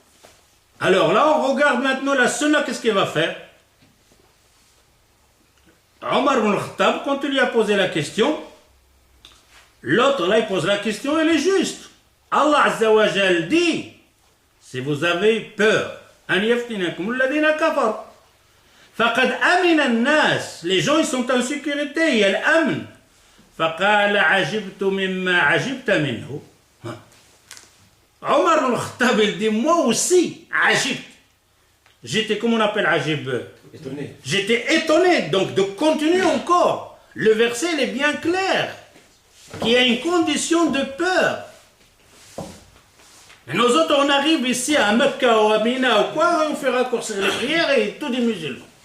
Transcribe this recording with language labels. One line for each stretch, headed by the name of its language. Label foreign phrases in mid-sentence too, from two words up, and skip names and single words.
French: Alors là, on regarde maintenant la sunna, qu'est-ce qu'il va faire? Omar ibn al-Khattab, quand il lui a posé la question, l'autre là, il pose la question, elle est juste. Allah
Arabic: عز وجل
French: dit, si vous avez peur,
Arabic: أن يفتنكم الذين كفروا فقد أمن الناس,
French: les gens ils sont en sécurité, il y a l'amn.
Arabic: فقال عجبت مما عجبت منه.
French: Omar ibn al-Khattab, il dit, moi aussi, ajibt. J'étais, comment on appelle ajib? Étonné. J'étais étonné, donc de continuer encore. Le verset il est bien clair, qu'il y a une condition de peur. Et nous autres, on arrive ici à Mecca ou à Mina ou quoi, on fait raccourcir les prières et tous des musulmans.